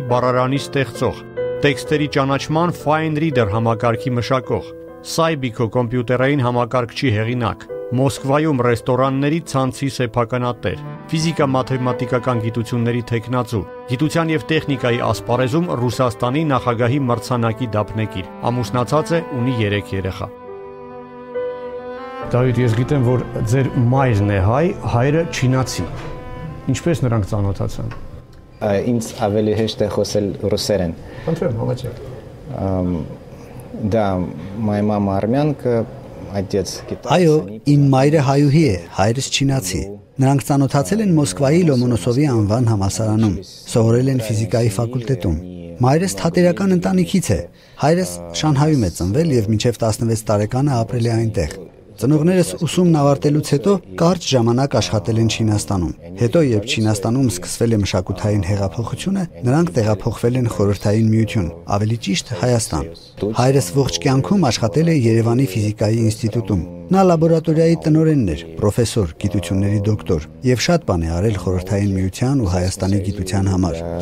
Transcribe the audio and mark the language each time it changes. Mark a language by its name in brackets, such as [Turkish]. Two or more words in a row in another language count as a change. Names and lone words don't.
[Armenian] բառարանի ստեղծող, տեքստերի ճանաչման Fine Reader համակարգի մշակող, Cybico կոմպյուտերային համակարգչի հեղինակ, Մոսկվայում ռեստորանների ցանցի սեփականատեր, ֆիզիկա-մաթեմատիկական գիտությունների թեկնածու, գիտության եւ տեխնիկայի ասպարեզում Ռուսաստանի նախագահի մրցանակի դափնեկիր, ամուսնացած է, ունի 3 երեխա։ Դավիթ, ես գիտեմ, որ ձեր մայրն է հայ, հայրը չինացի։ Ինչպես նրանք ծանոթացան։ Ինձ ավելի հեշտ է խոսել ռուսերեն։ Խնդրեմ, համաձայն։ [Russian] Да, моя мама армянка. [Armenian] Այո, իմ մայրը հայուհի է, հայրս չինացի։ Նրանք ծանոթացել են Մոսկվայի Լոմոնոսովի անվան համալսարանում, սովորել են ֆիզիկայի ֆակուլտետում։ Մայրս թատերական ընտանիքից է։ Հայրս Շանհայում է ծնվել եւ մինչեւ 16 տարեկանը ապրել է այնտեղ։ Ծնողներս ուսումն ավարտելուց հետո կարճ ժամանակ աշխատել են Չինաստանում։ Հետո, երբ Չինաստանում սկսվել է մշակութային հեղափոխությունը, նրանք տեղափոխվել են Խորհրդային Միություն, ավելի ճիշտ Հայաստան։ Հայրս ողջ կյանքում աշխատել է Երևանի ֆիզիկայի ինստիտուտում։ Նա լաբորատորիայի տնօրենն էր, պրոֆեսոր, գիտությունների դոկտոր, եւ շատ բան է արել Խորհրդային Միության ու Հայաստանի գիտության համար։